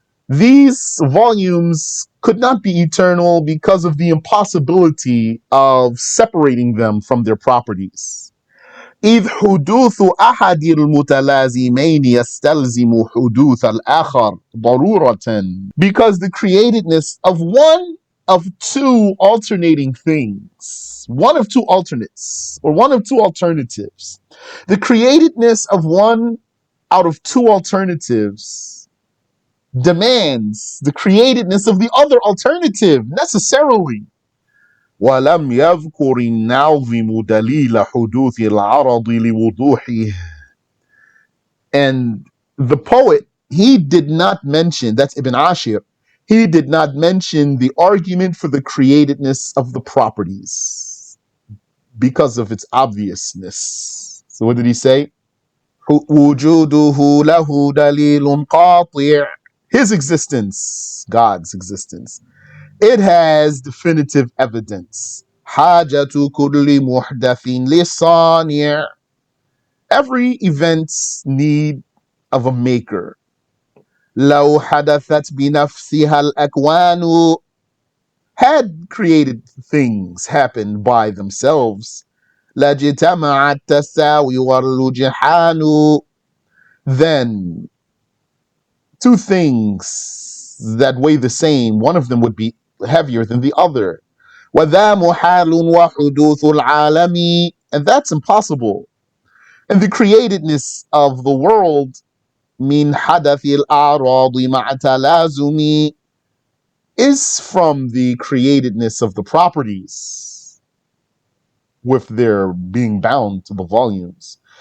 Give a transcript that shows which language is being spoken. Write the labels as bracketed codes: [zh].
[en] These volumes could not be eternal because of the impossibility of separating them from their properties. [ar] إذ حدوث أحد المتلازمين يستلزم حدوث الآخر ضرورة. [en] Because the createdness of one of two alternating things, one of two alternates, or one of two alternatives, the createdness of one out of two alternatives demands the createdness of the other alternative necessarily. [ar] ولم يذكر الناظم دليل حدوث العرض لوضوحه. [en] And the poet, he did not mention, that's Ibn Ashir, he did not mention the argument for the createdness of the properties because of its obviousness. So what did he say? [ar] وجوده له دليل قاطع. [en] His existence, God's existence, it has definitive evidence. [ar] حاجة كل محدث للصانع. [en] Every event's need of a maker. [ar] لو حدثت بنفسها الأكوان. [en] Had created things happen by themselves. [ar] لاجتمع التساوي والرجحان. [en] Then two things that weigh the same, one of them would be heavier than the other. [ar] وَذَا مُحَالٌ وَحُدُوثُ الْعَالَمِ. [en] And that's impossible. And the createdness of the world, [ar] مِنْ حَدَثِ الْأَعْرَاضِ مَعَ تَلَازُمِ, [en] is from the createdness of the properties with their being bound to the volumes.